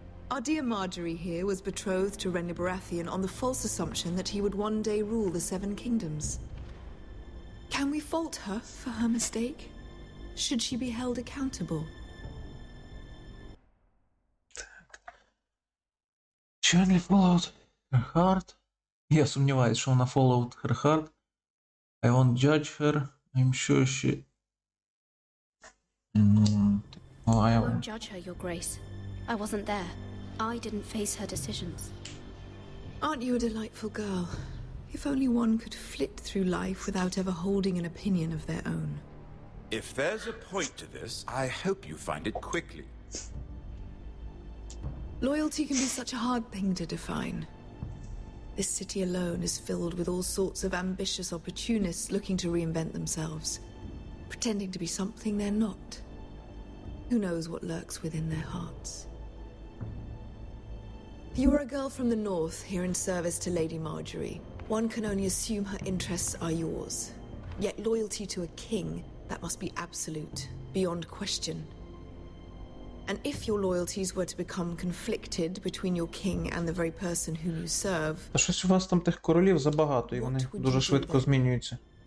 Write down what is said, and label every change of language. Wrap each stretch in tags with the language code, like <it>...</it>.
<en>Our dear Marjorie here was betrothed to Renly Baratheon on the false assumption that he would one day rule the Seven Kingdoms. Can we fault her for her mistake? Should she be held accountable? She only followed her heart.</en> <uk>Я сумніваюсь, що вона</uk> <en>followed her heart. I won't judge her. I'm sure she... I won't judge her, Your Grace. I wasn't there. I didn't face her decisions. Aren't you a delightful girl? If only one could flit through life without ever holding an opinion of their own. If there's a point to this, I hope you find it quickly. Loyalty can be such a hard thing to define. This city alone is filled with all sorts of ambitious opportunists looking to reinvent themselves, pretending to be something they're not. Who knows what lurks within their hearts? You are a girl from the north, here in service to Lady Marjorie. One can only assume her interests are yours. Yet loyalty to a king, that must be absolute, beyond question. And if your loyalties were to become conflicted between your king and the very person whom you serve...</en> <uk>Та щось у вас там тих королів забагато, і вони дуже швидко змінюються.</uk>